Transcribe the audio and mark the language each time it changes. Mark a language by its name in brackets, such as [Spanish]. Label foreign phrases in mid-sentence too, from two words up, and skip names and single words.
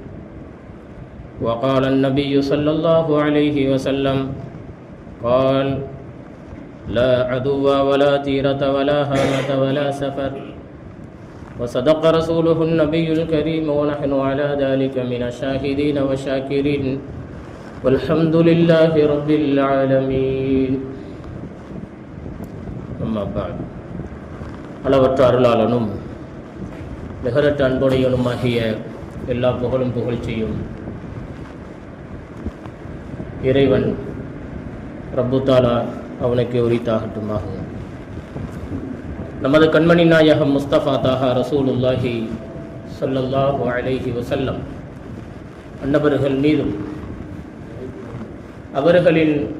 [Arabic] وقال النبي صلى الله عليه وسلم قال: لا عدو ولا تيرة ولا هامة ولا سفر. وصدق رسوله النبي الكريم ونحن على ذلك من الشاهدين والشاكرين والحمد لله رب العالمين. أما بعد، [Tamil] அளவற்ற அருளாளனும் நிகரற்ற அன்புடையனுமாகிய எல்லா புகழும் புகழ்ச்சியும் இறைவன் [Arabic] رب تعالى [Tamil] அவனுக்கு உரித்தாகட்டுமாக. நமது கண்மணி நாயகம் முஸ்தபா தாஹா [Arabic] رسول الله صلى الله عليه وسلم [Tamil] அன்னவர்கள் மீதும் அவர்களின்